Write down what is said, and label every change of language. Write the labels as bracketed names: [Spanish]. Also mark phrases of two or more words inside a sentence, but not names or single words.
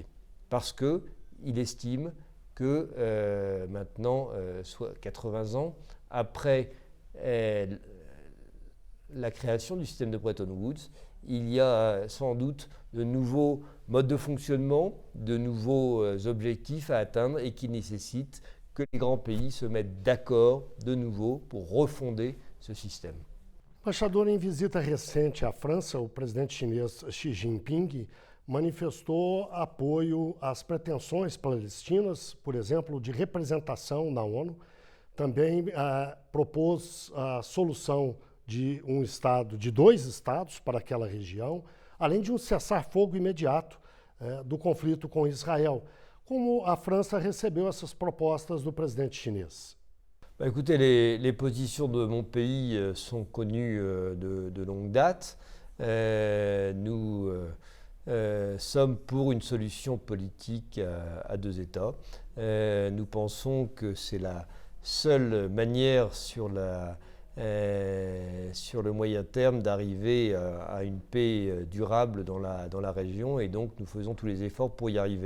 [French] Parce qu'il estime que maintenant, soit 80 ans, après la création du système de Bretton Woods, il y a sans doute de nouveaux modes de fonctionnement, de nouveaux objectifs à atteindre et qui nécessitent que les grands pays se mettent d'accord de nouveau pour refonder ce système. [Portuguese] Embaixador, em visita recente à França, o presidente chinês Xi Jinping manifestou apoio às pretensões palestinas, por exemplo, de representação na ONU. Também propôs a solução de um estado, de 2 estados para aquela região, além de um cessar-fogo imediato do conflito com Israël. Como a França recebeu essas propostas do presidente chinês? [French] Bah, écoutez, les positions de mon pays sont connues de longue date. Nous sommes pour une solution politique à 2 États. Nous pensons que c'est la seule manière sur le moyen terme d'arriver à une paix durable dans la région et donc nous faisons tous les efforts pour y arriver.